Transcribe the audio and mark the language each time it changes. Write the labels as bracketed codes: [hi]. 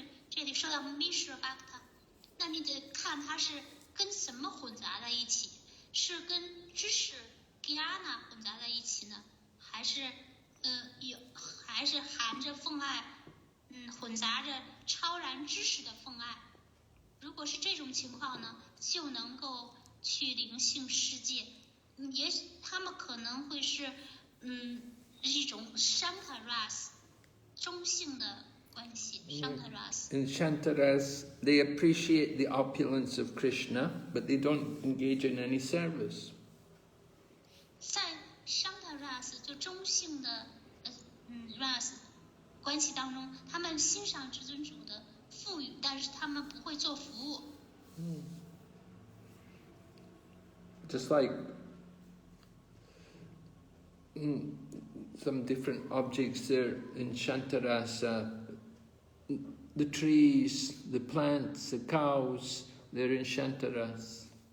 [zh] 这里说到 Mishra Bhakta， 那你得看它是跟什么混杂在一起，是跟知识 Jnana 混杂在一起呢，还是含着奉爱，混杂着超然知识的奉爱。如果是这种情况呢，就能够去灵性世界。也许他们可能会是一种 Shantaras 中性的关系 Shantaras。 [en] In Shantaras, they appreciate the opulence of Krishna, but they don't engage in any service. [zh] 在 Shantaras 就中性的ras 关系当中，他们欣赏至尊主的富裕，但是他们不会做服务。 [en] Just like some different objects there in Shantarasa, the trees, the plants, the cows, they're in Shantaras.